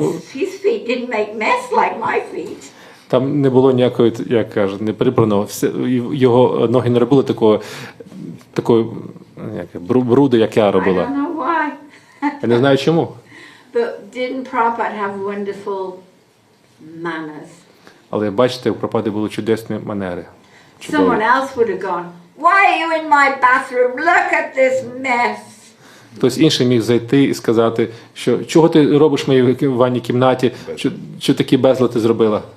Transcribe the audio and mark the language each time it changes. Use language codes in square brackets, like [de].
[en] His feet didn't make mess like my feet. [uk] Там не було ніякої, як кажуть, не прибраного. Його ноги не робили такої бруди, як я [en] I [uk] робила. [en] don't know why. [uk] Я не знаю чому. [en] But didn't Prabhupada have wonderful manners? [uk] Але бачите, у Прабхупади були чудесні манери. Чудові. [en] Someone else would have gone, why are you in my bathroom? Look at this mess. [uk] Хтось інший міг зайти і сказати, що чого ти робиш в моїй ванній кімнаті, що такі безлад ти зробила.